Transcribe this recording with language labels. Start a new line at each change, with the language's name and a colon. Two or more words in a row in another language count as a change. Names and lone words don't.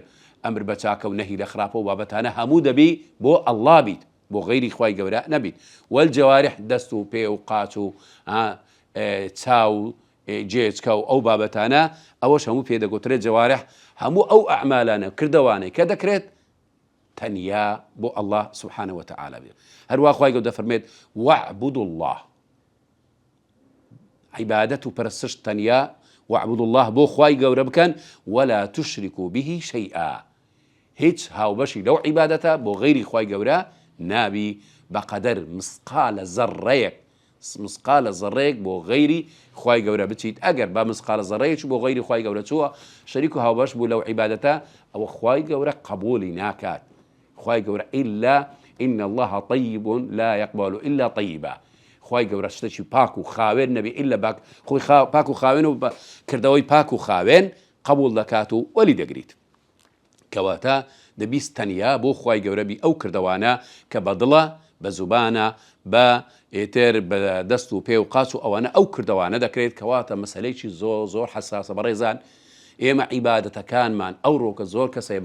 Central Kurdish: ئەمر بە چاکە و نەهی لە خراپە و بابەتانە هەموو دەبی بۆ ئەڵڵا بیت بۆ غەیری خوای گەورە نەبیت والجەوارح دەست و پێ و قاچ و چاو جێچکە و ئەو بابەتانە ئەوەش هەموو پێدەگوترێت جەوارح هەموو ئەو ئەعمالانە کردەوانەی کە دەکرێت تەنیا بۆ ئەڵڵا
Arabic: سوبحانە وتعالە
Central Kurdish: بێت هەروە خوای گەورە دەفەرمێت
Arabic: واعبدوا الله
Central Kurdish: عیبادەت و پەرستش تەنیا
Arabic: واعبدوا الله
Central Kurdish: بۆ خوای گەورە بکەن
Arabic: ولا تشركوا به شيئا
Central Kurdish: هیچ هاوبەشی لەو عیبادەتە بۆ غەیری خوای گەورە نابی بەقەدەر مسقالە زەڕەیەک بۆ غەیری خوای گەورە بچیت ئەگەر بە مسقالە زەڕەیەک بۆ غەیری خوای گەورە چووە شەریک و هاوبەش بوو لەو عیبادەتە ئەوە خوای گەورە قبولی ناکات خوای گەورە
Arabic: إلا إن الله طيب لا يقبل إلا طيبا
Central Kurdish: خوای گەورە شتێکی پاک و خاوێن نەبی ئللا خۆی پاک و خاوێن و کردەوەی پاک و خاوێن قبول دەکات و وەلی دەگریت کەواتە دەبیست تەنیا بۆ خوای گەورە بی ئەو کردەوانە کە بە دڵە بە زوبانە بە ئێتر بە دەست و پێ و قاچ و ئەوانە ئەو کردەوانە دەکرێت کەواتە مەسەلەیەکی زۆر حەساسە بەڕێزان ئێمە عیبادەتەکانمان ئەو ڕۆکە زۆر کەسەی